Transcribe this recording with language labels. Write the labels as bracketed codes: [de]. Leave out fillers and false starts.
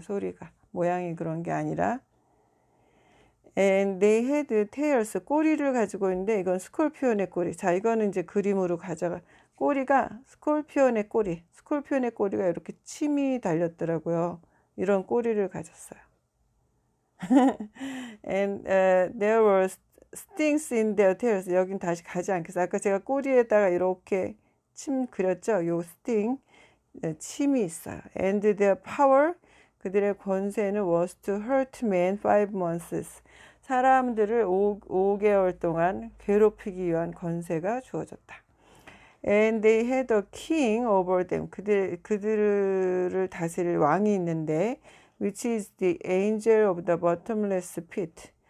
[ko] 소리가. 모양이 그런 게 아니라. And they had tails. 꼬리를 가지고 있는데, 이건 스콜피온의 꼬리. 자, 이거는 이제 그림으로 꼬리가 스콜피온의 꼬리. 스콜피온의 꼬리가 이렇게 침이 달렸더라고요. 이런 꼬리를 가졌어요. [en] And there were stings in their tails. [ko] 여긴 다시 가지 않겠어요. 아까 제가 꼬리에다가 이렇게 침 그렸죠. 요 sting, 침이 있어요. [en] And their power, 그들의 권세는 was to hurt men 5 months. [ko] 사람들을 5개월 동안 괴롭히기 위한 권세가 주어졌다. [en] And they had a king over them. 그들을 다스릴 왕이 있는데, which is the angel of the bottomless pit.